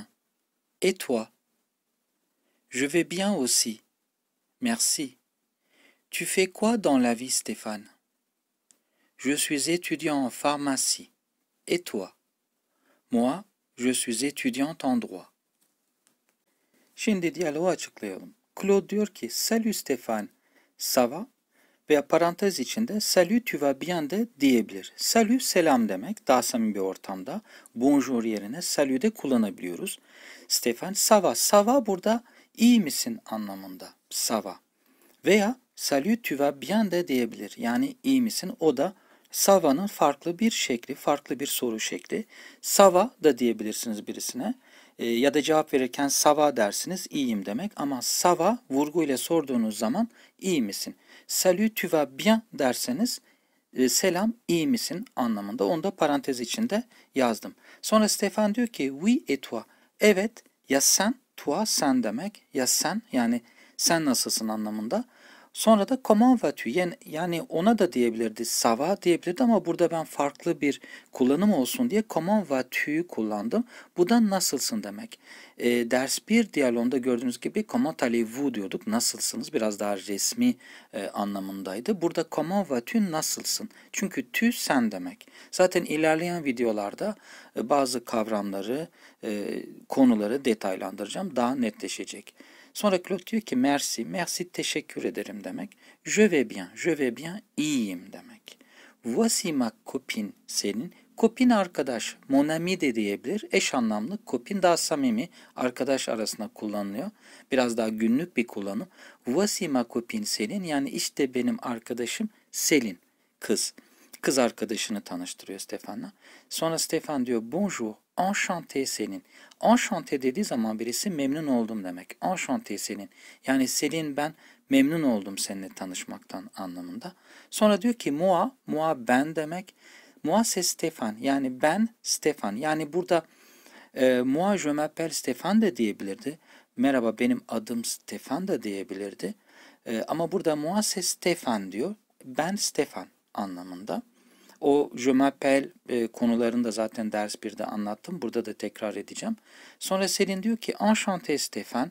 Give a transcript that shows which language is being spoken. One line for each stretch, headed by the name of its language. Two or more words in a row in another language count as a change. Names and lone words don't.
French: Et toi? Je vais bien aussi. Merci. Tu fais quoi dans la vie Stéphane? Je suis étudiant en pharmacie. Et toi? Moi, je suis étudiante en droit.
Turkish: Şimdi diyaloğu açıklayalım. Claude diyor ki,
French: Salut Stéphane, ça va?
Turkish: Veya parantez içinde
French: Salut tu vas bien
Turkish: de diyebilir. Salut selam demek. Daha samimi bir ortamda bonjour yerine salut de kullanabiliyoruz.
French: Stéphane ça va. Ça va
Turkish: burada iyi misin anlamında.
French: Ça va.
Turkish: Veya
French: Salut tu vas bien
Turkish: de diyebilir. Yani iyi misin? O da
French: ça va'nın
Turkish: farklı bir şekli, farklı bir soru şekli.
French: Ça va
Turkish: da diyebilirsiniz birisine. Ya da cevap verirken
French: ça va
Turkish: dersiniz, iyiyim demek. Ama
French: ça va
Turkish: vurguyla sorduğunuz zaman iyi misin?
French: Salut tu vas bien
Turkish: derseniz selam iyi misin anlamında. Onu da parantez içinde yazdım. Sonra Stefan diyor ki
French: oui et toi.
Turkish: Evet ya sen, toi sen demek. Ya sen yani sen nasılsın anlamında. Sonra da
French: comment vas-tu?
Turkish: Yani ona da diyebilirdi,
French: ça va
Turkish: diyebilirdi ama burada ben farklı bir kullanım olsun diye
French: comment vas-tu'yu
Turkish: kullandım. Bu da nasılsın demek. Ders 1 diyalogunda gördüğünüz gibi
French: comment allez-vous
Turkish: diyorduk. Nasılsınız? Biraz daha resmi anlamındaydı. Burada
French: comment vas-tu
Turkish: nasılsın? Çünkü tu sen demek. Zaten ilerleyen videolarda bazı kavramları, konuları detaylandıracağım. Daha netleşecek. Sonra Claude diyor ki
French: merci, merci
Turkish: teşekkür ederim demek.
French: Je vais bien, je vais bien
Turkish: iyiyim demek.
French: Voici ma copine senin.
Turkish: Copine arkadaş,
French: mon ami
Turkish: de diyebilir. Eş anlamlı, copine daha samimi, arkadaş arasında kullanılıyor. Biraz daha günlük bir kullanım.
French: Voici ma copine
Turkish: senin yani işte benim arkadaşım Selin, kız. Kız arkadaşını tanıştırıyor Stefan'la. Sonra Stefan diyor
French: bonjour, enchanté
Turkish: Selin. Enchanté dediği zaman birisi memnun oldum demek.
French: Enchanté Selin.
Turkish: Yani Selin ben memnun oldum seninle tanışmaktan anlamında. Sonra diyor ki moi ben demek.
French: Moi c'est
Turkish: Stefan. Yani ben Stefan. Yani burada
French: moi je m'appelle
Turkish: Stefan da diyebilirdi. Merhaba benim adım Stefan da diyebilirdi. Ama burada
French: moi c'est
Turkish: Stefan diyor. Ben Stefan anlamında. O
French: je m'appelle
Turkish: konularını da zaten ders 1'de anlattım. Burada da tekrar edeceğim. Sonra Selin diyor ki enchanté Stefan.